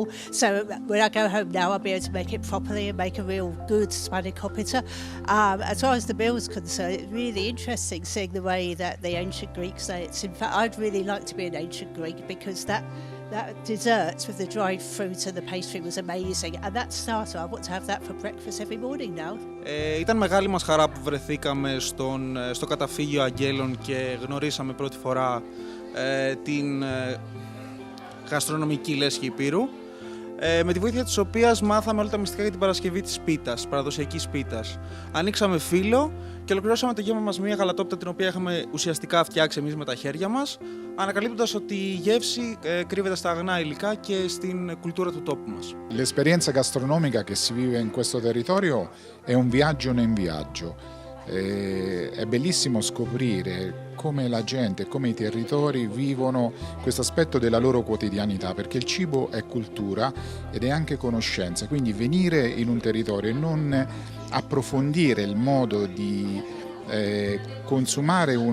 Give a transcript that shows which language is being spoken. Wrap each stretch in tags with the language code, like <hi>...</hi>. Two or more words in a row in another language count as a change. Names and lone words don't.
<en>So when I go home now I'll be able to make it properly and make a real good spanakopita. As far as the meal is concerned, it's really interesting seeing the way that the ancient Greeks ate. In fact, I'd really like to be an ancient Greek because that dessert with the dried fruit and the pastry was amazing. And that starter, I want to have that for breakfast every morning now.</en> <el>Ήταν μεγάλη μας χαρά που βρεθήκαμε στο καταφύγιο Αγγέλων και γνωρίσαμε πρώτη φορά την γαστρονομική λέσχη Ηπείρου, με τη βοήθεια της οποίας μάθαμε όλα τα μυστικά για την παρασκευή της πίτας, παραδοσιακής πίτας. Ανοίξαμε φύλλο και ολοκληρώσαμε το γεύμα μας με μια γαλατόπιτα την οποία είχαμε ουσιαστικά φτιάξει εμείς με τα χέρια μας, ανακαλύπτοντας ότι η γεύση κρύβεται στα αγνά υλικά και στην κουλτούρα του τόπου μας.</el> <it>L'esperienza gastronomica che si vive in questo territorio è un viaggio nel viaggio. È bellissimo scoprire come la gente, come i territori vivono questo aspetto della loro quotidianità, perché il cibo è cultura ed è anche conoscenza, quindi venire in un territorio e non approfondire il modo di consumare</it>